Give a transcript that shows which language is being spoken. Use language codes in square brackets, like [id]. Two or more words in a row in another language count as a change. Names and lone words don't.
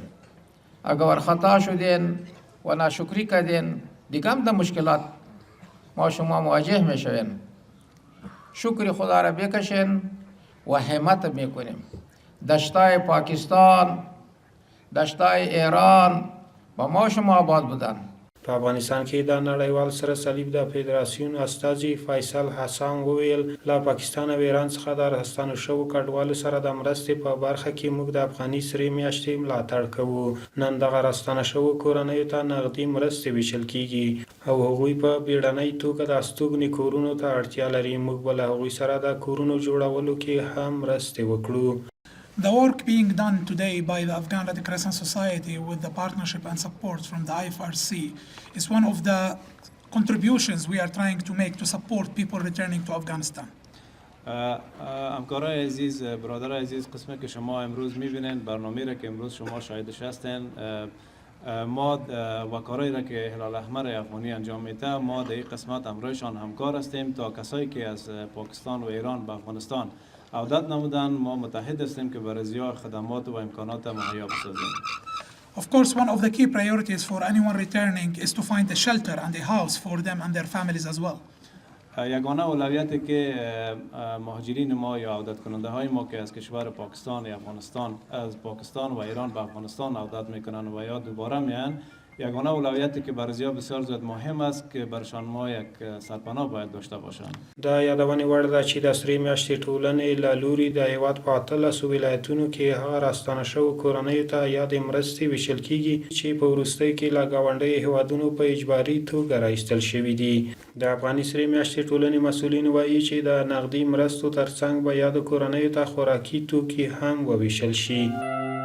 [fa] اگر ورخطا شدین و ناشکری کردین دیگه هم در مشکلات ما شما مواجه میشوین. شکر خدا را بکشین و همت میکنیم. دشتای پاکستان، دشتای ایران با ما شما آباد بودن. [ps] په افغانستان کې د نړیوال سره صلیب د فدراسیون استازي فیصل حسن وویل له پاکستان او ایران څخه د راستنو شوو کډوالو سره د مرستې په برخه کې موږ د افغاني سرې میاشتې ملاتړ کوو. نن دغه راستنه شوو کورنیو ته نغدي مرستې ویشل کیږي او هغوی په بیړنۍ توګه د استوګنې کورونو ته اړتیا لري. موږ به له هغوی سره د کورونو جوړولو کې هم مرستې وکړو. [en] The work being done today by the Afghan Red Crescent Society with the partnership and support from the IFRC is one of the contributions we are trying to make to support people returning to Afghanistan. [fa] همکارای عزیز، برادرای عزیز، قسمت که شما امروز میبینید برنامه را که امروز شما شاهدش هستین، ما و کارایی را که هلال احمر افغانی انجام میده ما در این قسمت همراهشان همکار هستیم تا کسایی که از پاکستان و ایران به افغانستان عودت نمودن ما متحد هستیم که برای ارائه خدمات و امکانات مهیا بسازیم. [en] Of course, one of the key priorities for anyone returning is to find a shelter and a house for them and their families as well. [fa] یگانه اولویتی که مهاجرین ما یا عودت کننده های ما که از کشور پاکستان یا افغانستان از پاکستان و ایران به افغانستان عودت میکنن و یا دوباره میان یگانه اولویتی که برای زیاد بسیار زیاد مهم است که برشان ما یک سرپناه باید داشته باشند. [ps] د یادونې وړ ده چې د سرې میاشتې ټولنې له لوري د هیواد په 18 ولایتونو کې هغه راستانه شوو کورنیو ته یادې مرستې ویشل کیږي چې په وروستیو کې له ګاونډیو هیوادونو په اجباري توګه راایستل شوي دي. د افغاني سرې میاشتې ټولنې مسؤلین وایي چې د نغدي مرستو ترڅنګ به یادو کورنیو ته خوراکي توکي هم وویشل شي.